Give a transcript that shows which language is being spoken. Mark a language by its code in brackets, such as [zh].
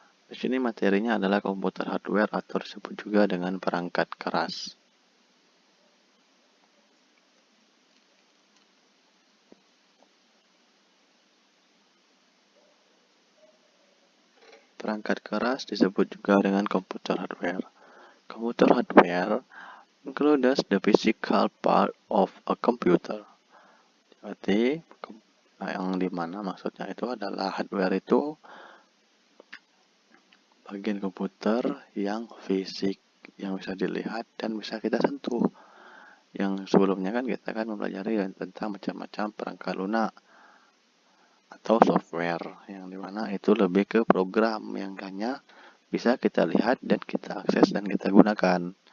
[id] Di sini materinya adalah komputer hardware atau disebut juga dengan perangkat keras. Perangkat keras disebut juga dengan komputer hardware. [en] Komputer hardware includes the physical part of a computer. [id] Berarti yang dimana maksudnya itu adalah hardware itu bagian komputer yang fisik, yang bisa dilihat dan bisa kita sentuh. Yang sebelumnya kan kita kan mempelajari tentang macam-macam perangkat lunak atau software, yang dimana itu lebih ke program yang hanya bisa kita lihat dan kita akses dan kita gunakan.